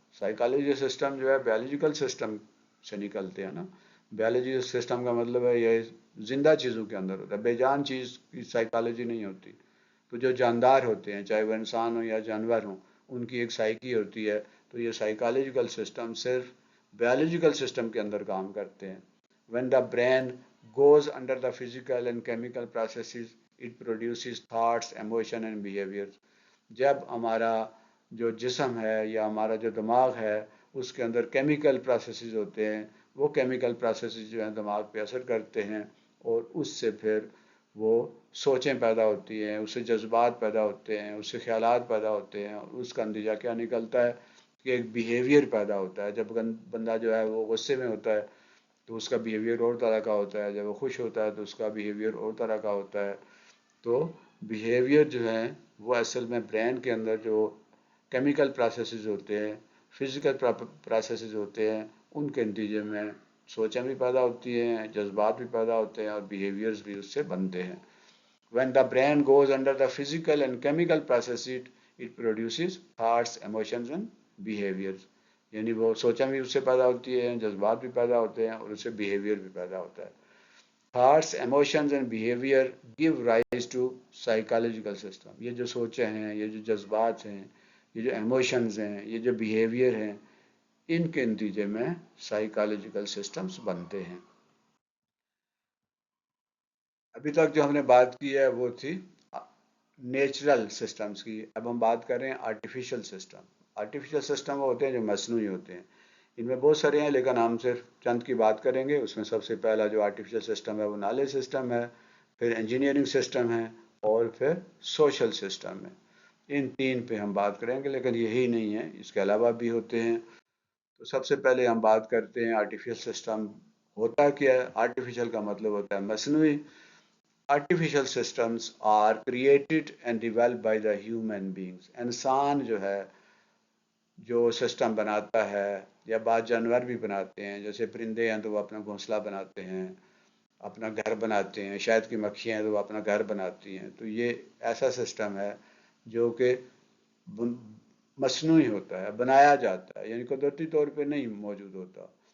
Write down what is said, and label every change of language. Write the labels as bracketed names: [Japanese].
[Urdu] Psychology system جو ہے biological system سے نکلتے ہیں نا. بیولوجیکل سسٹم کا مطلب ہے یہ زندہ چیزوں کے اندر ہوتا ہے، بے جان چیز کی سائیکالوجی نہیں ہوتی. تو جو جاندار ہوتے ہیں، چاہے وہ انسان ہو یا جانور ہوں، ان کی ایک سائیکی ہوتی ہے. تو یہ سائیکالوجیکل سسٹم صرف بیولوجیکل سسٹم کے اندر کام کرتے ہیں. [English] when the brain goes under the physical and chemical processes it produces thoughts emotion and behaviors. [Urdu] جب ہمارا جو جسم ہے یا ہمارا جو دماغ ہے اس کے اندر کیمیکل پروسیسز ہوتے ہیں، وہ کیمیکل پروسیسز جو ہیں دماغ پہ اثر کرتے ہیں، اور اس سے پھر وہ سوچیں پیدا ہوتی ہیں، اس سے جذبات پیدا ہوتے ہیں، اس سے خیالات پیدا ہوتے ہیں، اور اس کا نتیجہ کیا نکلتا ہے کہ ایک بیہیویئر پیدا ہوتا ہے. جب بندہ جو ہے وہ غصے میں ہوتا ہے تو اس کا بیہیویئر اور طرح کا ہوتا ہے، جب وہ خوش ہوتا ہے تو اس کا بیہیویئر اور طرح کا ہوتا ہے. تو بیہیویئر جو ہے وہ اصل میں برین کے اندر جو کیمیکل پروسیسز ہوتے ہیں، فزیکل پروسیسز ہوتے ہیں، ان کے نتیجے میں سوچیں بھی پیدا ہوتی ہیں، جذبات بھی پیدا ہوتے ہیں، اور بیہیویئرز بھی اس سے بنتے ہیں. [English] when the brain goes under the physical and chemical process it produces thoughts emotions and behaviors. [Urdu] یعنی وہ سوچیں بھی اس سے پیدا ہوتی ہے، جذبات بھی پیدا ہوتے ہیں، اور اس سے بیہیویئر بھی پیدا ہوتا ہے. [English] Thoughts emotions and behaviour give rise to psychological system. [Urdu] یہ جو سوچیں ہیں، یہ جو جذبات ہیں، یہ جو ایموشنز ہیں، یہ جو بیہیویئر ہیں، ان کے نتیجے میں سائیکالوجیکل سسٹمز بنتے ہیں. ابھی تک جو ہم نے بات کی ہے وہ تھی نیچرل سسٹمز کی. اب ہم بات کر رہے ہیں آرٹیفیشل سسٹم. آرٹیفیشل سسٹم وہ ہوتے ہیں جو مصنوعی ہوتے ہیں. ان میں بہت سارے ہیں لیکن ہم صرف چند کی بات کریں گے. اس میں سب سے پہلا جو آرٹیفیشل سسٹم ہے وہ نالج سسٹم ہے، پھر انجینئرنگ سسٹم ہے، اور پھر سوشل سسٹم ہے. ان تین پہ ہم بات کریں گے، لیکن یہی نہیں ہے، اس کے علاوہ بھی ہوتے ہیں. تو سب سے پہلے ہم بات کرتے ہیں آرٹیفیشل سسٹم ہوتا کیا ہے. آرٹیفیشل کا مطلب ہوتا ہے مصنوعی. [English] Artificial systems are created and developed by the human beings. [Urdu] انسان جو ہے جو سسٹم بناتا ہے، یا بعض جانور بھی بناتے ہیں، جیسے پرندے ہیں تو وہ اپنا گھونسلہ بناتے ہیں، اپنا گھر بناتے ہیں. شاید کی مکھیاں ہیں تو وہ اپنا گھر بناتی ہیں. تو یہ ایسا سسٹم ہے جو کہ مصنوعی ہوتا ہے، بنایا جاتا ہے، یعنی قدرتی طور پہ نہیں موجود ہوتا.